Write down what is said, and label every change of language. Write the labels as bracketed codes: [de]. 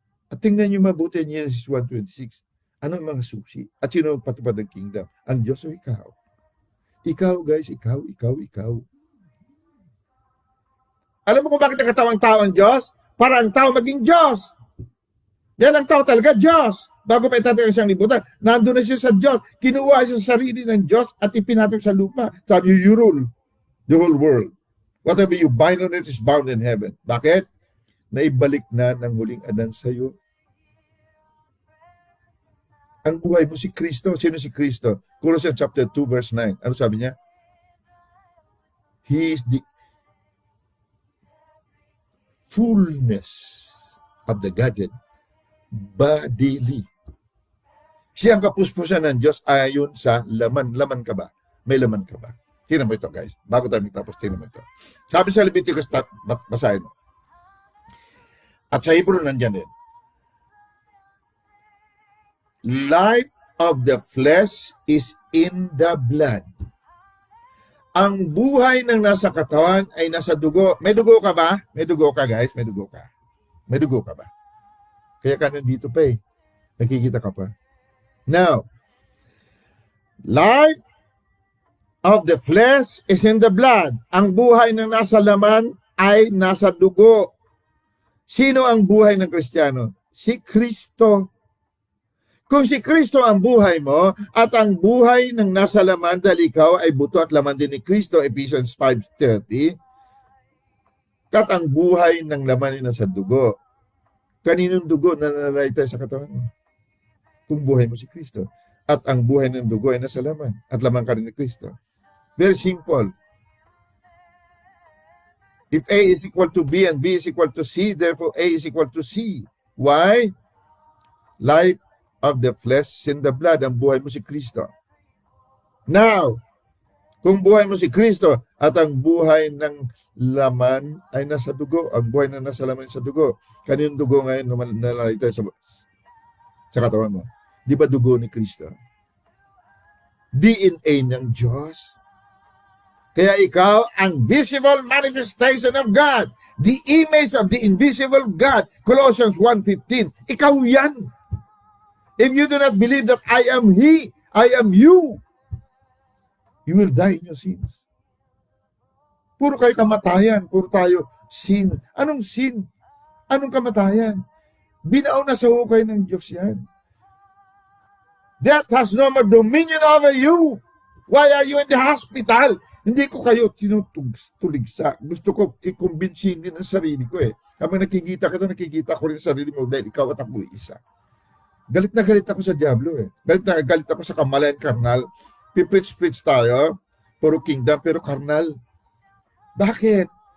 [tl] At tingnan niyo mabuti niya Genesis 1:26. Ano ang mga susi? At sino magpatupad ng kingdom? Ang Diyos o ikaw? Ikaw, guys, ikaw. Alam mo kung bakit nakatawang tao ang Diyos? Para ang tao maging Diyos. Yan ang tao talaga, Diyos. Bago pa itatakang siyang libutan, nandun na siya sa Diyos. Kinuha siya sa sarili ng Diyos at ipinatong sa lupa. [en] Sabi, you rule the whole world. Whatever you bind on it is bound in heaven. [tl] Bakit? Naibalik na ng huling Adan sa iyo. Ang buhay mo si Kristo. Sino si Kristo? Colossians chapter 2 verse 9. Ano sabi niya? [en] He is the fullness of the Godhead bodily. [tl] Siya ang kapuspusan ng Diyos ayon sa laman. Laman ka ba? May laman ka ba? Tingnan mo ito, guys. Bago tayo magtapos, tingnan mo ito. Sabi sa Leviticus, basahin mo. At sa Hebrew nandiyan din. [en] Life of the flesh is in the blood. [tl] Ang buhay ng nasa katawan ay nasa dugo. May dugo ka ba? May dugo ka, guys. May dugo ka. May dugo ka ba? Kaya ka nandito pa eh. Nakikita ka pa. [en] Now, life of the flesh is in the blood. [tl] Ang buhay na nasa laman ay nasa dugo. Sino ang buhay ng Kristiyano? Si Kristo. Kung si Kristo ang buhay mo at ang buhay ng nasa laman dahil ikaw ay buto at laman din ni Kristo, Ephesians 5:30, at ang buhay ng laman ay nasa dugo. Kaninong dugo na nananalaytay sa katawan mo? Kung buhay mo si Kristo. At ang buhay ng dugo ay nasa laman. At laman ka rin ni Kristo. [en] Very simple. If A is equal to B and B is equal to C, therefore A is equal to C. Why? Life of the flesh is in the blood. [tl] Ang buhay mo si Kristo. Now, kung buhay mo si Kristo at ang buhay ng laman ay nasa dugo, ang buhay na nasa laman ay sa dugo. Kaninong dugo ngayon nalalagay sa katawan mo? Di ba dugo ni Kristo? DNA ng Diyos. Kaya ikaw ang [en] visible manifestation of God. The image of the invisible God. Colossians 1:15. [tl] Ikaw yan. [en] If you do not believe that I am He, I am you, you will die in your sins. [tl] Puro kayo kamatayan. Puro tayo sin. Anong sin? Anong kamatayan? Binaon na sa hukay ng Diyos yan. [en] Death has no more dominion over you. Why are you in the hospital? [tl] Hindi ko kayo tinutuligsa. Gusto ko i-convince din ang sarili ko eh. Habang nakikita ko rin sa sarili mo dahil ikaw at ako isa. Galit na galit ako sa Diablo eh. Galit na galit ako sa kamalayan karnal. Pipreach tayo. Puro kingdom pero karnal. Bakit?